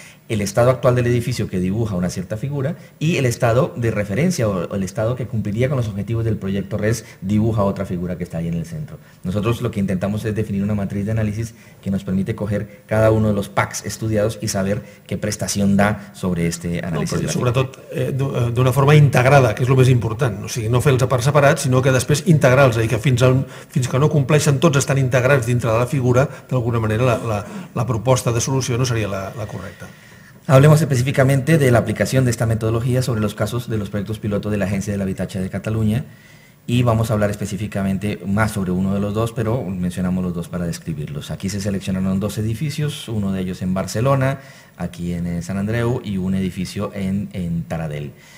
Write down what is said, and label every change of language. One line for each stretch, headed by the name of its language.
Spanish: el estado actual del edificio que dibuja una cierta figura y el estado de referencia o el estado que cumpliría con los objetivos del proyecto RES dibuja otra figura que está ahí en el centro. Nosotros lo que intentamos es definir una matriz de análisis que nos permite coger cada uno de los packs estudiados y saber qué prestació da sobre este análisis.
Catalan: No, sobretot d'una forma integrada, que és el més important. O sigui, no fer-los a part separats, sinó que després integrar-los, és a dir, que fins que no compleixen tots estan integrats dintre de la figura, d'alguna manera la proposta de solució no seria la correcta.
Spanish: Hablemos específicamente de la aplicación de esta metodología sobre los casos de los proyectos piloto de la Agencia del Habitatge de Cataluña y vamos a hablar específicamente más sobre uno de los dos, pero mencionamos los dos para describirlos. Aquí se seleccionaron dos edificios, uno de ellos en Barcelona, aquí en Sant Andreu, y un edificio en Taradell.